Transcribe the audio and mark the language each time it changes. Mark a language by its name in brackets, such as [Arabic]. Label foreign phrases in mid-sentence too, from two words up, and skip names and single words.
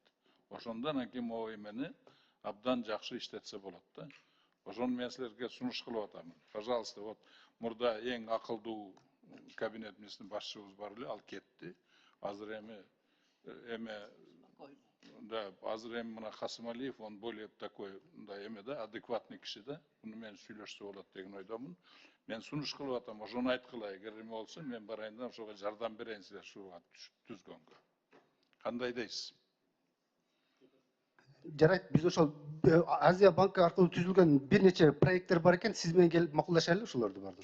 [Kyrgyz] Ошондо анан кийин могу эмени абдан жакшы иштетсе болот да. Ошону мен силерге сунуш кылып атам. Пожалуйста, вот мурда эң акылдуу кабинет министринин башчыбыз бар эле, ал кетти. Азыр да, азыр мына Касымалиев, [Russian] он более такой, [Kyrgyz] да, да, адекватный киши да. Буну мен сүйлөшсө болот деген ойдомун. Мен сунуш кылып атам, ошону айткыла, эгер эме болсо мен барайын да ошого жардам берейин силер шуга түзгөнгө. Кандай дейсиз? Жарайт, биз ошол Азия банкы аркылуу түзүлгөн бир нече проекттер бар экен, сиз менен келип макулдашайлы ошолорду бардыгы.